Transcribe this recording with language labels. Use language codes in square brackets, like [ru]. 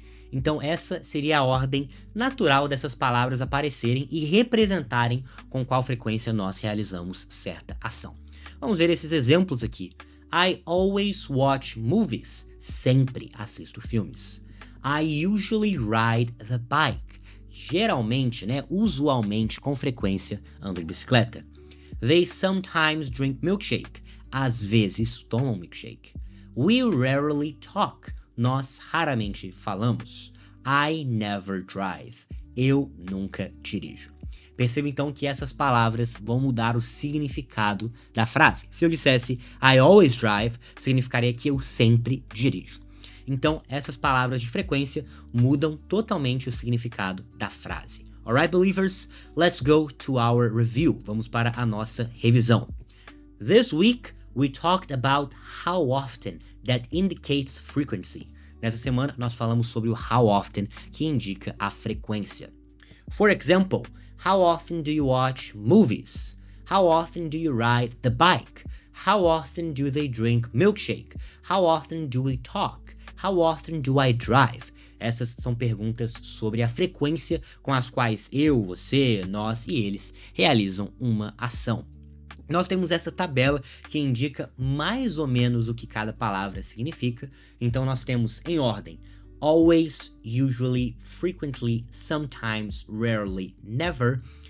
[pt] Então, essa seria a ordem natural dessas palavras aparecerem e representarem com qual frequência nós realizamos certa ação. Vamos ver esses exemplos aqui. [en] I always watch movies. [pt] Sempre assisto filmes. [en] I usually ride the bike. [pt] Geralmente, usualmente, com frequência, ando de bicicleta. [en] They sometimes drink milkshake. [pt] Às vezes tomam milkshake. [en] We rarely talk. [pt] Nós raramente falamos. [en] I never drive. [pt] Eu nunca dirijo. Perceba então que essas palavras vão mudar o significado da frase. Se eu dissesse [en] I always drive, [pt] significaria que eu sempre dirijo. Então, essas palavras de frequência mudam totalmente o significado da frase. [en] Alright, believers? Let's go to our review. [pt] Vamos para a nossa revisão. [en] This week, we talked about how often that indicates frequency. [pt] Nessa semana, nós falamos sobre o how often, que indica a frequência. [en] For example, how often do you watch movies? How often do you ride the bike? How often do they drink milkshake? How often do we talk? How often do I drive? [pt] Essas são perguntas sobre a frequência com as quais eu, você, nós e eles realizam uma ação. Nós temos essa tabela que indica mais ou menos o que cada palavra significa. Então nós temos em ordem always, usually, frequently, sometimes, rarely, never.